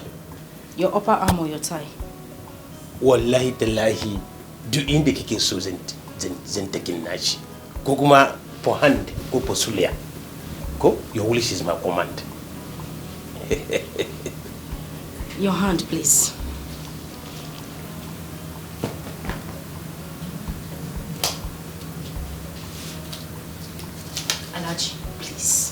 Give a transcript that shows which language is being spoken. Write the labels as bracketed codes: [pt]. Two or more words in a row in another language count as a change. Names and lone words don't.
[en] Your upper arm or your thigh? [ha] Wallahi tallahi duk inda kike so zan takin nashi. Ko kuma [en] for hand [ha] ko for suliya. [en] Ko your wish is my command. Your hand, please. Alhaji, please.